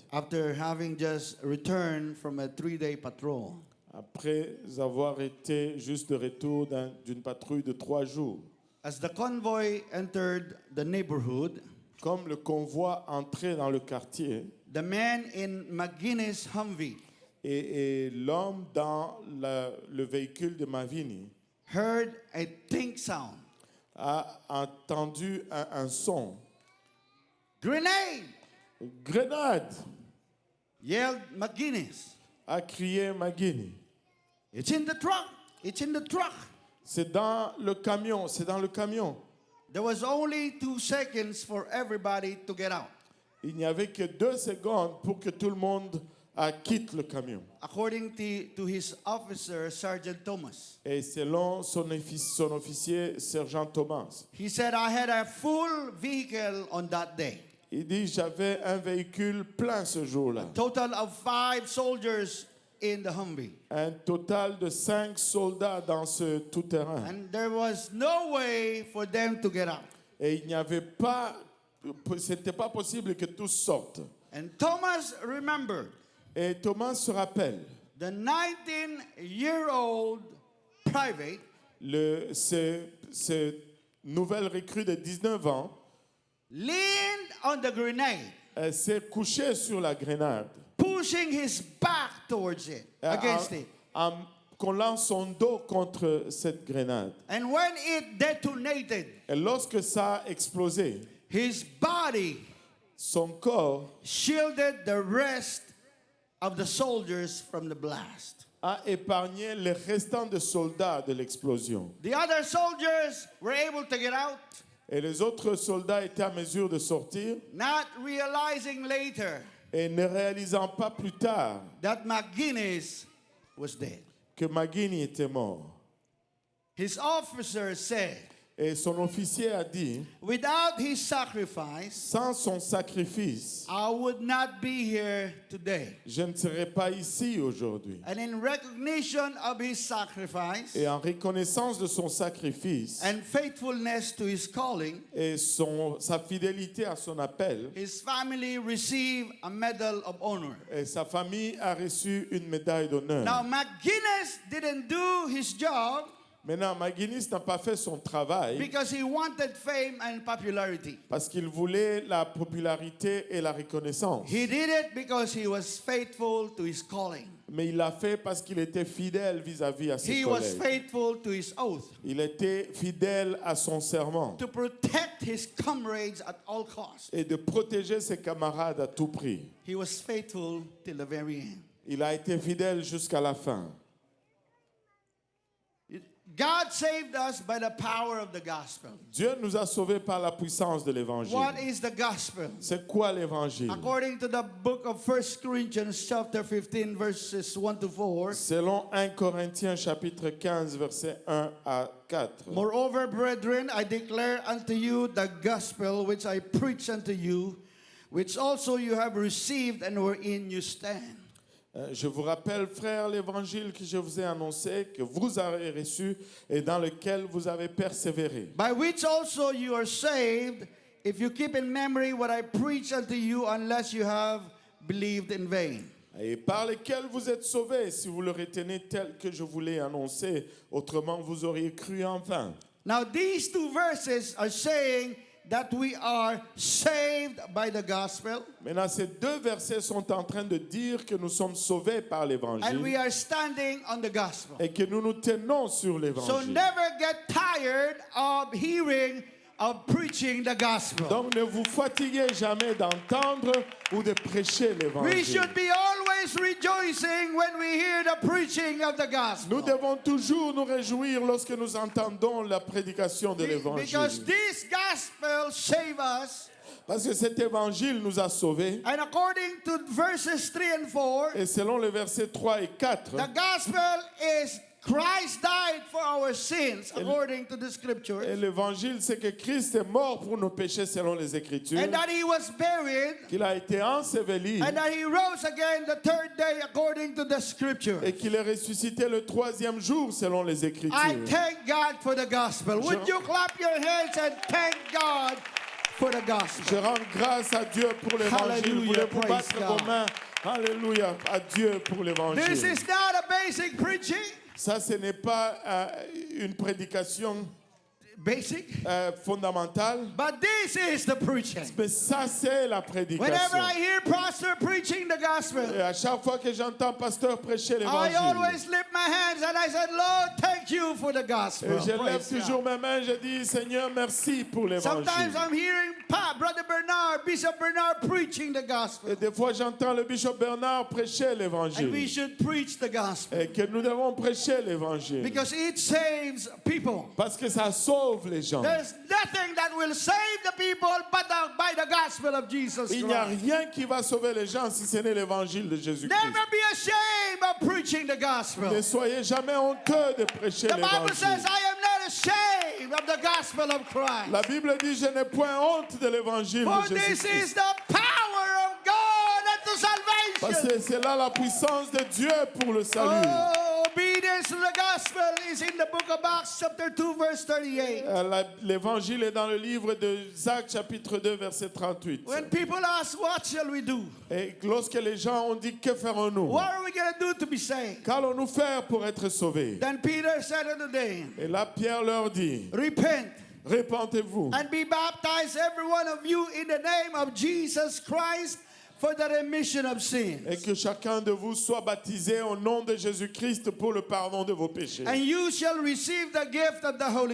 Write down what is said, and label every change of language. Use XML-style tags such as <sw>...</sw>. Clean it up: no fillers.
<en>After having just returned from a 3-day patrol,</en> <fr>Après avoir été juste de retour d'une patrouille de 3 jours,</fr> <en>as the convoy entered the neighborhood,</en> <fr>comme le convoi entrait dans le quartier</fr> <en>the man in McGuinness Humvee</en> <fr>et l'homme dans le véhicule de Mavini</fr> <en>heard a think sound.</en> <fr>a entendu un son.</fr> <en>Grenade!</en> <fr>Grenade!</fr> <en>Yelled McGuinness.</en> <fr>A crié Magini.</fr> <en>It's in the truck. It's in the truck.</en> <fr>C'est dans le camion, c'est dans le camion.</fr> <en>There was only 2 seconds for everybody to get out.</en> <fr>Il n'y avait que 2 secondes pour que tout le monde quitte le camion.</fr> <en>According to his officer, Sergeant Thomas,</en> <fr>Et selon son officier, sergent Thomas,</fr> <en>he said, I had a full vehicle on that day.</en> <fr>il dit, j'avais un véhicule plein ce jour-là.</fr> <en>Total of 5 soldiers in the Humvee.</en> <fr>Un total de 5 soldats dans ce tout-terrain.</fr> <en>And there was no way for them to get out.</en> <fr>Et il n'y avait pas, c'était pas possible que tous sortent.</fr> <en>And Thomas remembered</en> <fr>Et Thomas se rappelle,</fr> <en>the 19-year-old private</en> <fr>ce nouvelle recrue de 19 ans</fr> <en>leaned on the grenade,</en> <fr>s'est couché sur la grenade,</fr> <en>pushing his back towards it, against it.</en> <fr>en collant son dos contre cette grenade.</fr> <en>And when it detonated,</en> <fr>Et lorsque ça a explosé,</fr> <en>his body</en> <fr>son corps</fr> <en>shielded the rest of the soldiers from the blast.</en> <fr>a épargné les restants de soldats de l'explosion.</fr> <en>The other soldiers were able to get out,</en> <fr>Et les autres soldats étaient à mesure de sortir</fr> <en>not realizing later</en> <fr>et ne réalisant pas plus tard</fr> <en>that McGuinness was dead.</en> <fr>que Magini était mort.</fr> <en>His officer said,</en> <fr>Et son officier a dit,</fr> <en>without his sacrifice,</en> <fr>sans son sacrifice,</fr> <en>I would not be here today.</en> <fr>je ne serais pas ici aujourd'hui.</fr> <en>And in recognition of his sacrifice</en> <fr>Et en reconnaissance de son sacrifice</fr> <en>and faithfulness to his calling,</en> <fr>et sa fidélité à son appel,</fr> <en>his family received a Medal of Honor.</en> <fr>et sa famille a reçu une médaille d'honneur.</fr> <en>Now, McGuinness didn't do his job</en> <fr>Maintenant, McGuinness n'a pas fait son travail</fr> <en>because he wanted fame and popularity.</en> <fr>parce qu'il voulait la popularité et la reconnaissance.</fr> <en>He did it because he was faithful to his calling.</en> <fr>Mais il l'a fait parce qu'il était fidèle vis-à-vis à ses</fr> <en>He was</en> <fr>collègues.</fr> <en>faithful to his oath</en> <fr>Il était fidèle à son serment</fr> <en>to protect his comrades at all costs.</en> <fr>et de protéger ses camarades à tout prix.</fr> <en>He was faithful till the very end.</en> <fr>Il a été fidèle jusqu'à la fin.</fr> <en>God saved us by the power of the gospel.</en> <fr>Dieu nous a sauvés par la puissance de l'évangile.</fr> <en>What is the gospel?</en> <fr>C'est quoi l'évangile?</fr> <en>According to the book of 1 Corinthians chapter 15 verses 1 to 4.</en> <fr>Selon 1 Corinthiens chapitre 15 versets 1 à 4.</fr> <en>Moreover, brethren, I declare unto you the gospel which I preach unto you, which also you have received and wherein you stand.</en> <fr>Je vous rappelle, frères, l'évangile que je vous ai annoncé, que vous avez reçu et dans lequel vous avez persévéré.</fr> <en>By which also you are saved, if you keep in memory what I preach unto you, unless you have believed in vain.</en> <fr>Et par lesquels vous êtes sauvés, si vous le retenez tel que je vous l'ai annoncé, autrement vous auriez cru en vain.</fr> <en>Now, these two verses are saying that we are saved by the gospel</en> <fr>Maintenant, ces deux versets sont en train de dire que nous sommes sauvés par</fr> <en>and we</en> <fr>l'évangile</fr> <en>are standing on the gospel.</en> <fr>et que nous nous tenons sur</fr> <en>So</en> <fr>l'évangile.</fr> <en>never get tired of hearing, of preaching the gospel.</en> <fr>Donc ne vous fatiguez jamais d'entendre ou de prêcher</fr> <en>We</en> <fr>l'évangile.</fr> <en>should be always rejoicing when we hear the preaching of the</en> <fr>Nous</fr> <en>gospel.</en> <fr>devons toujours nous réjouir lorsque nous entendons la prédication de</fr> <en>Because</en> <fr>l'évangile.</fr> <en>this gospel saved us.</en> <fr>Parce que cet évangile nous a sauvés.</fr> <en>And according to verses 3 and 4,</en> <fr>Et selon les versets 3 et 4,</fr> <en>the gospel is Christ died for our sins, according to the</en> <fr>et</fr> <en>scriptures,</en> <fr>l'évangile, c'est que Christ est mort pour nos péchés selon les Écritures,</fr> <en>and that he was buried,</en> <fr>qu'il a été enseveli</fr> <en>and that he rose again the third day, according to the scripture.</en> <fr>et qu'il est ressuscité le troisième jour selon les</fr> <en>I</en> <fr>Écritures.</fr> <en>thank God for the gospel. Would you clap your hands and thank God for the gospel?</en> <fr>Je rends grâce à Dieu pour l'évangile.</fr> <en>Hallelujah,</en> <fr>Voulez-vous</fr> <en>praise</en> <fr>battre</fr> <en>God.</en> <fr>vos mains? Alléluia à Dieu pour</fr> <en>This</en> <fr>l'évangile.</fr> <en>is not a basic preaching.</en> <fr>Ça, ce n'est pas une prédication</fr> <en>Basic.</en> <fr>fondamentale,</fr> <en>But this is the preaching.</en> <fr>mais ça, c'est la</fr> <en>Whenever</en> <fr>prédication.</fr> <en>I hear pastor preaching the gospel,</en> <fr>Et à chaque fois que j'entends pasteur prêcher</fr> <en>I</en> <fr>l'évangile,</fr> <en>always lift my hands and I said, Lord, thank you for the gospel.</en> <fr>et je lève</fr> <en>Praise</en> <fr>toujours</fr> <en>God.</en> <fr>mes mains, je dis, Seigneur, merci pour</fr> <en>Sometimes</en> <fr>l'évangile.</fr> <en>I'm hearing Brother Bernard, Bishop Bernard preaching the gospel.</en> <fr>Et des fois, j'entends le bishop Bernard prêcher</fr> <en>And we</en> <fr>l'évangile.</fr> <en>should preach the gospel.</en> <fr>Et que nous devons prêcher l'évangile.</fr> <en>Because it saves people.</en> <fr>Parce que ça sauve les gens.</fr> <en>There's nothing that will save the people but by the gospel of Jesus</en> <fr>Il n'y a</fr> <en>Christ.</en> <fr>rien qui va sauver les gens si ce n'est l'évangile de Jésus-Christ.</fr> <en>Never be ashamed of preaching the gospel.</en> <fr>Ne soyez jamais honteux de prêcher</fr> <en>The Bible says,</en> <fr>l'évangile.</fr> <en>I am not ashamed of the gospel of Christ.</en> <fr>La Bible dit, je n'ai point honte de l'évangile</fr> <en>For</en> <fr>de</fr> <en>this is</en> <fr>Jésus-Christ.</fr> <en>the power of God unto</en> <fr>Parce</fr> <en>salvation.</en> <fr>que c'est là la puissance de Dieu pour le salut.</fr> <en>Oh, obedience to the gospel is in the book of Acts chapter 2 verse 38.</en> <fr>L'évangile est dans le livre de Actes chapitre 2 verset 38.</fr> <en>When people ask, what shall we do?</en> <fr>Et lorsque les gens ont dit, que ferons-nous?</fr> <en>What are we going to do to be saved?</en> <fr>Qu'allons-nous faire pour être sauvés?</fr> <en>Then Peter said unto them,</en> <fr>Et là, Pierre leur dit,</fr> <en>repent</en> <fr>répentez-vous</fr> <en>and be baptized, every one of you, in the name of Jesus Christ for the remission of sins.</en> <fr>et que chacun de vous soit baptisé au nom de Jésus-Christ pour le pardon de vos péchés.</fr> <en>And you shall receive the gift of the Holy</en>